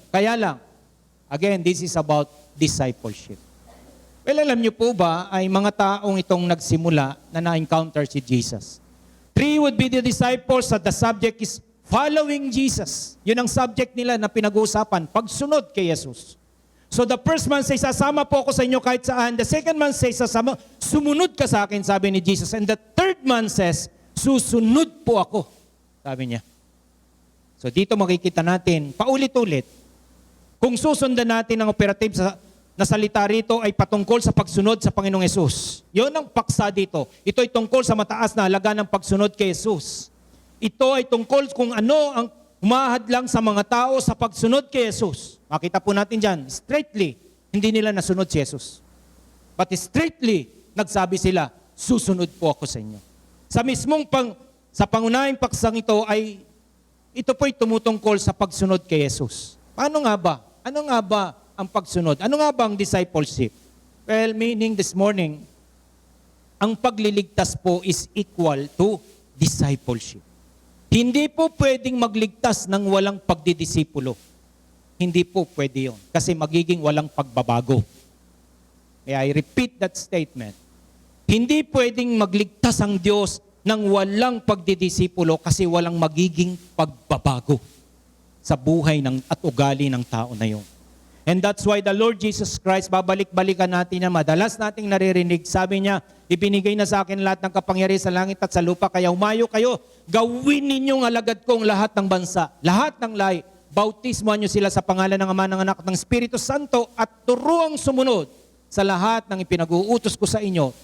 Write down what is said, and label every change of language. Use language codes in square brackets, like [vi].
[tl] Kaya lang, [en] again, this is about discipleship. [tl] Well, alam niyo po ba, ay mga taong itong nagsimula na na-encounter si Jesus. [en] 3 would be the disciples at the subject is following Jesus. [tl] Yun ang subject nila na pinag-uusapan, pagsunod kay Jesus. [en] So the first man says, [tl] sasama po ako sa inyo kahit saan. [en] The second man says, [tl] sumunod ka sa akin, sabi ni Jesus. [en] And the third man says, [tl] susunod po ako, sabi niya. So dito makikita natin, paulit-ulit, kung susundan natin ang operative na salita rito ay patungkol sa pagsunod sa Panginoong Yesus. Yun ang paksa dito. Ito ay tungkol sa mataas na halaga ng pagsunod kay Jesus. Ito ay tungkol kung ano ang humahadlang sa mga tao sa pagsunod kay Jesus. Makita po natin dyan, straightly, hindi nila nasunod si Jesus. [en] But straightly, [tl] nagsabi sila, susunod po ako sa inyo. Sa mismong sa pangunahing paksang ito po'y tumutungkol sa pagsunod kay Jesus. Paano nga ba? Ano nga ba ang pagsunod? Ano nga ba ang discipleship? [en] Well, meaning this morning, [tl] ang pagliligtas po [en] is equal to discipleship. [tl] Hindi po pwedeng magligtas ng walang pagdidisipulo. Hindi po pwede yun. Kasi magiging walang pagbabago. [en] May I repeat that statement. [tl] Hindi pwedeng magligtas ang Diyos ng walang pagdidisipulo kasi walang magiging pagbabago sa buhay at ugali ng tao na yun. [en] And that's why the Lord Jesus Christ, [tl] babalik-balikan natin na madalas nating naririnig. Sabi niya, ibinigay na sa akin lahat ng kapangyarihan sa langit at sa lupa, kaya umayo kayo, gawin ninyong alagad kong lahat ng bansa, lahat ng lahi, bautismuhan niyo sila sa pangalan ng Ama, ng Anak, ng Espiritu Santo, at turuang sumunod sa lahat ng ipinag-uutos ko sa inyo.